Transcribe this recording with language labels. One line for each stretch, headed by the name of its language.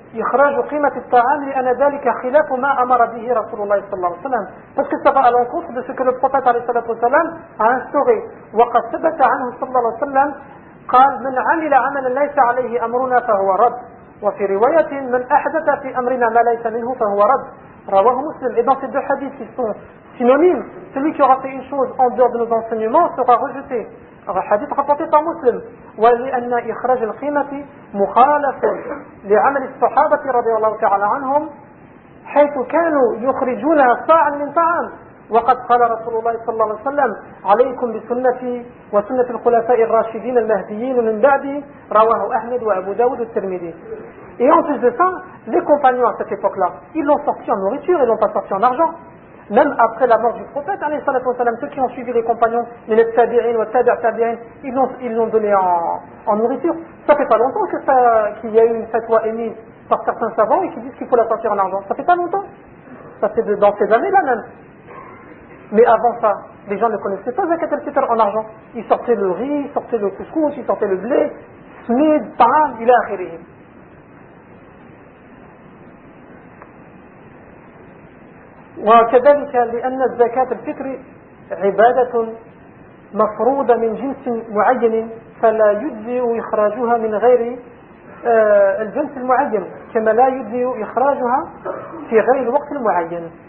Arabic: يخرج قيمة الطعام لأن ذلك خلاف ما أمر به رسول الله صلى الله عليه وسلم.
French: Parce que ça va à l'encontre de ce que le prophète
Arabic: عليه الصلاة والسلام
French: a instauré.
Arabic: وقد ثبت عنه صلى الله عليه وسلم قال من عمل عملا ليس عليه أمرنا فهو رد. وفي رواية من أحدث في أمرنا ما ليس منه فهو رد. رواه مسلم.
French: Et dans ces deux hadiths qui sont synonymes, celui qui aura fait une chose en dehors de nos enseignements sera rejeté.
Arabic: حديث رواه مسلم ولأن إخراج القيمة مخالف لعمل الصحابة رضي الله تعالى عنهم حيث كانوا يخرجون صاعا من طعام وقد قال رسول الله صلى الله عليه وسلم عليكم بسنتي وسنة الخلفاء الراشدين المهديين من بعدي رواه أحمد وأبو داود الترمذي.
French: Et en plus de ça, les compagnons à cette époque-là, ils l'ont sorti en nourriture, ils l'ont pas sorti en argent. Même après la mort du prophète, alayhi salatu wa salam, ceux qui ont suivi les compagnons, les tabi'in, les tabi'in, ils l'ont donné en nourriture. Ça fait pas longtemps qu'il y a eu une fatwa émise par certains savants et qui disent qu'il faut la sortir en argent. Ça fait pas longtemps. Ça fait dans ces années-là même. Mais avant ça, les gens ne connaissaient pas zakat al-fitr en argent. Ils sortaient le riz, ils sortaient le couscous, ils sortaient le blé, smid, ta'am, ila akhirih.
Arabic: وكذلك لأن الزكاة الفطر عبادة مفروضة من جنس معين فلا يجزئ إخراجها من غير الجنس المعين كما لا يجزئ إخراجها في غير الوقت المعين.